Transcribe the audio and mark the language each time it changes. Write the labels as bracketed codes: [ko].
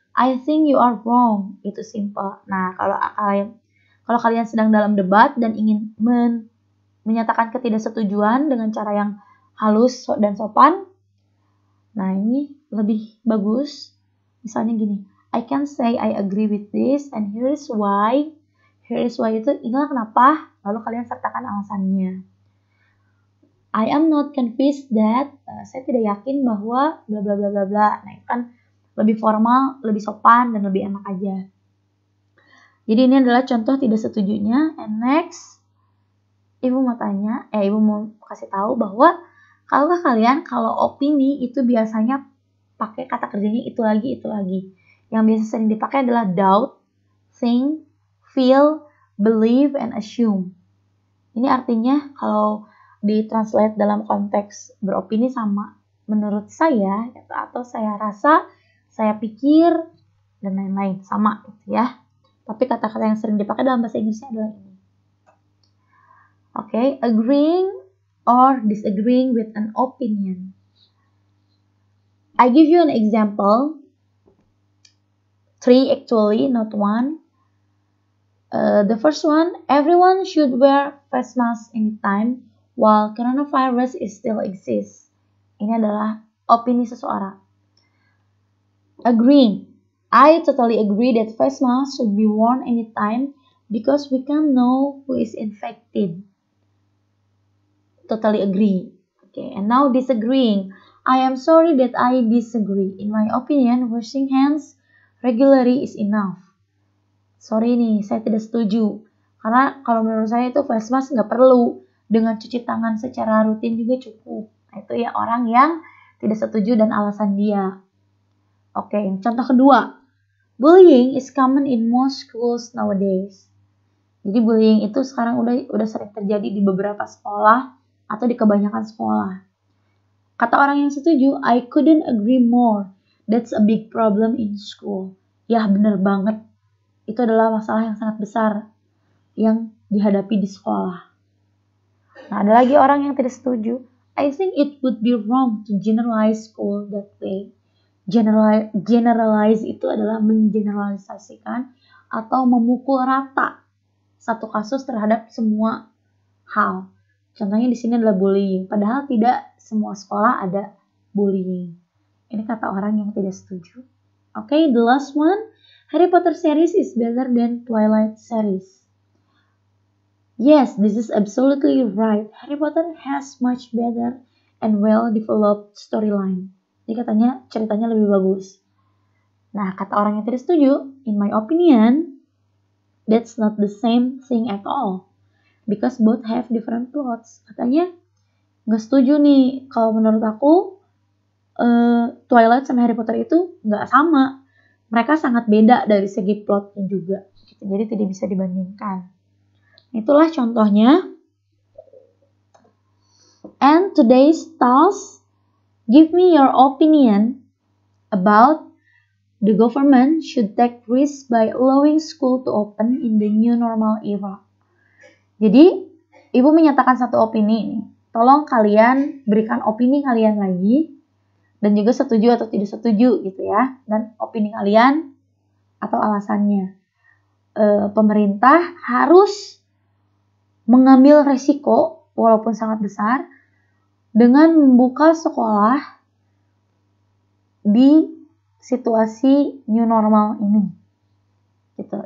[en] I think you are wrong. [id] Itu [en] simple. [id] Nah, kalau kalian sedang dalam debat dan ingin menyatakan ketidaksetujuan dengan cara yang halus dan sopan, nah ini lebih bagus. Misalnya gini, [en] I can say I agree with this and here is why. Here is why [id] itu inilah kenapa, lalu kalian sertakan alasannya. [en] I am not convinced that, [id] saya tidak yakin bahwa bla bla bla bla bla. Nah itu kan lebih formal, lebih sopan dan lebih enak aja. Jadi ini adalah contoh tidak setujunya. [en] And next, [id] Ibu mau kasih tahu bahwa kalau opini itu biasanya pakai kata kerjanya itu lagi. Yang biasa sering dipakai adalah doubt, think, feel, believe, and assume. Ini artinya kalau ditranslate dalam konteks beropini sama menurut saya atau saya rasa, saya pikir, dan lain-lain sama gitu ya. Tapi kata-kata yang sering dipakai dalam bahasa Inggrisnya adalah ini. [en] Oke, agreeing or disagreeing with an opinion. I give you an example. 3 actually, not 1. The first one, everyone should wear face mask anytime while coronavirus is still exists. [id] Ini adalah opini seseorang. [en] Agreeing. I totally agree that face mask should be worn anytime because we can't know who is infected. Totally agree. Okay, and now disagreeing. I am sorry that I disagree. In my opinion, washing hands regularly is enough. [id] Sorry nih, saya tidak setuju. Karena kalau menurut saya itu face mask nggak perlu. Dengan cuci tangan secara rutin juga cukup. Nah, itu ya orang yang tidak setuju dan alasan dia. Oke, contoh kedua. [en] Bullying is common in most schools nowadays. [id] Jadi bullying itu sekarang udah sering terjadi di beberapa sekolah atau di kebanyakan sekolah. Kata orang yang setuju, [en] I couldn't agree more. That's a big problem in school. [id] Ya, bener banget. Itu adalah masalah yang sangat besar yang dihadapi di sekolah. Nah, ada lagi orang yang tidak setuju. [en] I think it would be wrong to generalize school that way. [id] Generalize itu adalah mengeneralisasikan atau memukul rata satu kasus terhadap semua hal. Contohnya di sini adalah bullying. Padahal tidak semua sekolah ada bullying. Ini kata orang yang tidak setuju. [en] Okay, the last one. Harry Potter series is better than Twilight series. Yes, this is absolutely right. Harry Potter has much better and well-developed storyline. [id] Jadi katanya ceritanya lebih bagus. Nah, kata orang yang tidak setuju, [en] in my opinion, that's not the same thing at all. Because both have different plots. [id] Katanya, nggak setuju nih. Kalau menurut aku, Twilight sama Harry Potter itu nggak sama. Mereka sangat beda dari segi plotnya juga. Jadi tidak bisa dibandingkan. Itulah contohnya. [en] And today's task, give me your opinion about the government should take risks by allowing school to open in the new normal era. [id] Jadi, Ibu menyatakan satu opini nih. Tolong kalian berikan opini kalian lagi dan juga setuju atau tidak setuju gitu ya. Dan opini kalian atau alasannya. Pemerintah harus mengambil resiko walaupun sangat besar dengan membuka sekolah di situasi new normal ini. Gitu.